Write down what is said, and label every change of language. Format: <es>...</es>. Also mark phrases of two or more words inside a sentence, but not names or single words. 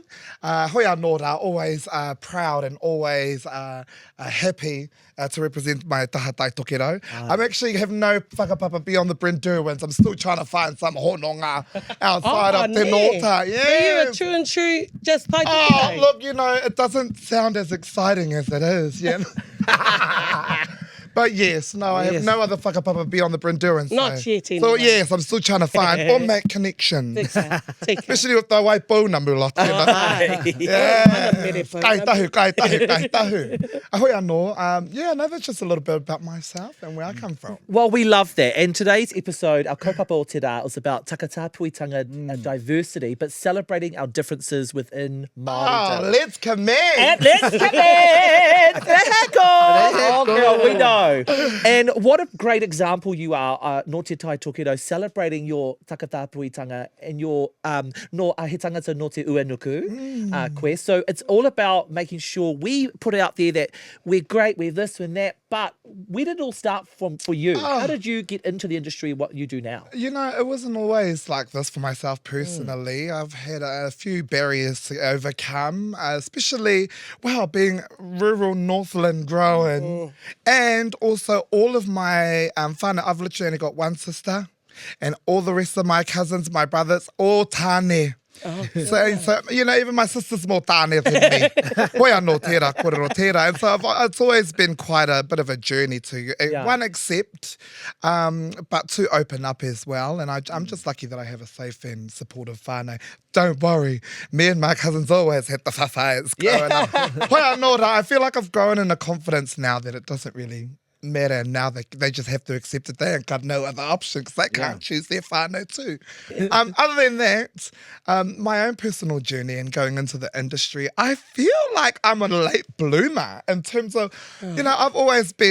<mi>Hoi anō rā,</mi> <en>always proud and always happy to represent my</en> <mi>taha tai tokero.</mi> <en>I'm actually have no whakapapa beyond the Brenduruans. I'm still trying to find some hononga outside of Te Nota. Are you a Yes. true and true just like Oh, look, it doesn't sound as exciting as it is, yeah. But yes, no, I have Yes. no other whakapapa beyond the Brenduruans. Not so. yet, So anyway. yes, I'm still trying to find on that connection. Tika. Especially with the waipu number lot, you know. Yeah. Kai tahu.</en> <mi>Ahoi anō.</mi> <en>Yeah, no, that's just a little bit about myself and where I come from. Well, we love that. And today's episode, our</en> <mi>kaupapa o te rā,</mi> <en>was about</en> <mi>takata puitanga</mi> <en>diversity, but celebrating our differences within Māori. Oh, let's commence. And let's commence! Reheko! Oh, girl, we know. go. And what a great example you are,</en> <mi>no te tai tokedo,</mi> <en>celebrating your takatapuitanga and your</en> <mi>no he tangata no te uenuku</mi> <en>quest. So it's all about making sure we put out there that we're great, we're this and that, but where did it all start for you? How did you get into the industry, what you do now? You know, it wasn't always like this for myself personally. I've had a few barriers to overcome, especially, being rural Northland growing. And also all of my whānau, I've literally only got one sister, and all the rest of my cousins, my brothers, all tāne. So, you know, even my sister's more tāne than me.</en> <mi>Hoi anō tērā, kōrero tērā.</mi> <en>And so it's always been quite a bit of a journey to, one, accept, but two, open up as well. And I'm just lucky that I have a safe and supportive whānau. Don't worry, me and my cousins always had the whawhais growing up.</en> <mi>Hoi anō,</mi> <en>I feel like I've grown in a confidence now that it doesn't really matter, and now they just have to accept it. They ain't got no other option because they can't choose their whānau too. Other than that, my own personal journey and going into the industry, I feel like I'm a late bloomer in terms of, you know, I've always been</en>